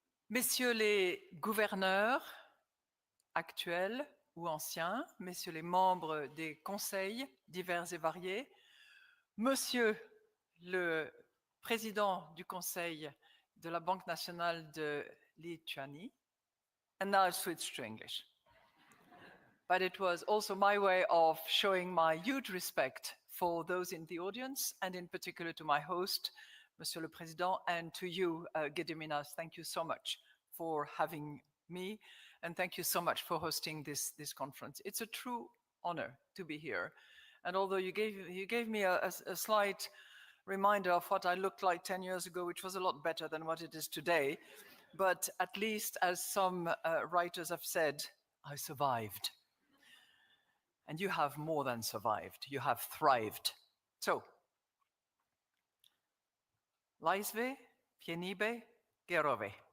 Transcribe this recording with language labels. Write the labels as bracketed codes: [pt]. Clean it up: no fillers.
[fr] Messieurs les gouverneurs actuels ou anciens, Messieurs les membres des conseils divers et variés, Monsieur le Président du Conseil de la Banque nationale de Lituanie, [en] and now I switch to English. But it was also my way of showing my huge respect for those in the audience, and in particular to my host, Monsieur le Président, and to you, Gediminas. Thank you so much for having me, and thank you so much for hosting this conference. It's a true honor to be here. And although you gave me a slight reminder of what I looked like 10 years ago, which was a lot better than what it is today, but at least, as some writers have said, I survived. And you have more than survived, you have thrived. So, [lt] laisvė, vienybė, gerovė.